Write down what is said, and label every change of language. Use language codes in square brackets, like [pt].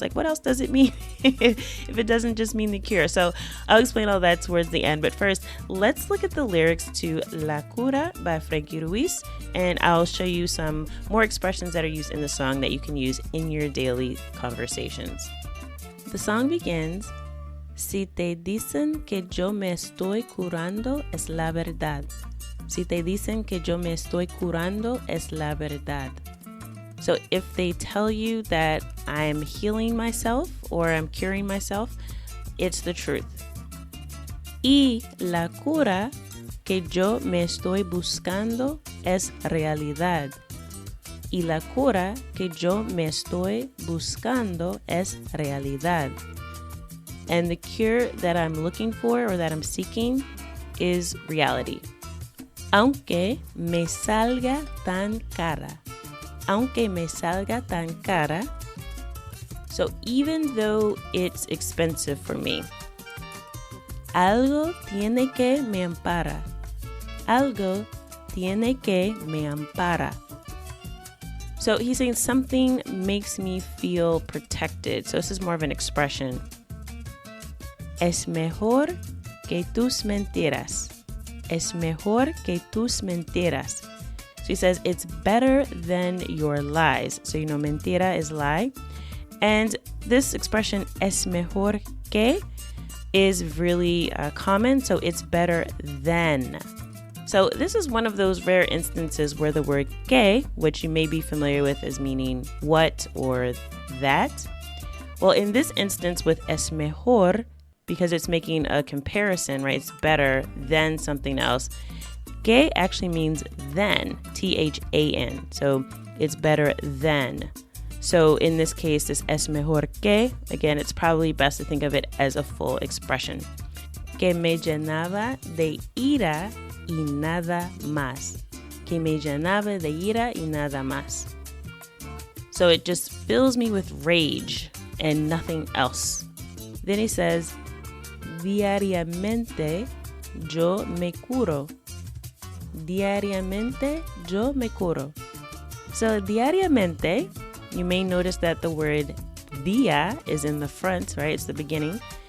[en] Like, what else does it mean if it doesn't just mean the cure? So I'll explain all that towards the end. But first, let's look at the lyrics to La Cura by Frankie Ruiz, and I'll show you some more expressions that are used in the song that you can use in your daily conversations. The song begins, [es] Si te dicen que yo me estoy curando, es la verdad. Si te dicen que yo me estoy curando, es la verdad. [en] So if they tell you that I'm healing myself or I'm curing myself, it's the truth. [es] Y la cura que yo me estoy buscando es realidad. Y la cura que yo me estoy buscando es realidad. [en] And the cure that I'm looking for or that I'm seeking is reality. [es] Aunque me salga tan cara. Aunque me salga tan cara. [en] So even though it's expensive for me. [es] Algo tiene que me ampara. Algo tiene que me ampara. [en] So he's saying something makes me feel protected. So this is more of an expression. [es] Es mejor que tus mentiras. Es mejor que tus mentiras. [en] So he says it's better than your lies. So mentira is lie. And this expression, [es] es mejor que, [en] is really common. So it's better than. So this is one of those rare instances where the word que, which you may be familiar with as meaning what or that. Well, in this instance with es mejor, because it's making a comparison, right? It's better than something else. Que actually means than, T-H-A-N. So it's better than. So in this case, this es mejor que, again, it's probably best to think of it as a full expression. [es] Que me llenaba de ira y nada más. Que me llenaba de ira y nada más. [en] So it just fills me with rage and nothing else. Then he says, [es] diariamente yo me curo. Diariamente yo me curo. [en] So diariamente, you may notice that the word dia is in the front, right? It's the beginning.